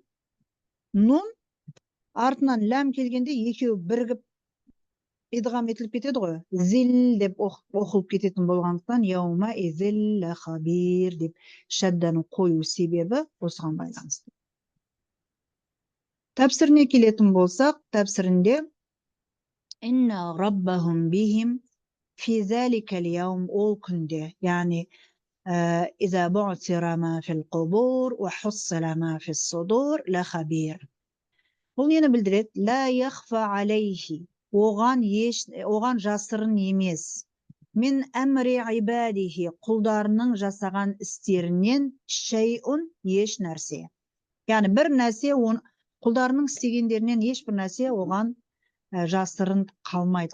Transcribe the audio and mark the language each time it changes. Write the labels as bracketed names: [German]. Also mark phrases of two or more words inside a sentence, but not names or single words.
[Kazakh] Нун артынан ләм келгенде екеуі бірігіп идғам етіліп кетеді ғой. Зил деп оқылып кететін болғандықтан [Arabic] يومئذ لخبير [Kazakh] деп шадданы қою себебі осыған байланысты. Тәпсіріне келетін болсақ, тәпсірінде [Arabic] إن ربهم بهم في ذلك اليوم, [Kazakh] ол күнде, яғни [Arabic] إذا بعثر ما في القبور وحصل ما في الصدور لخبير. [Kazakh] Бұл нені білдіреді? [Arabic] لا يخفى عليه, [Kazakh] оған жасырын емес. [Arabic] من أمر عباده, [Kazakh] құлдарының жасаған істерінен шайун, еш нәрсе. Яғни бір нәрсе, құлдарының істегендерінен ешбір нәрсе оған жасырын қалмайды.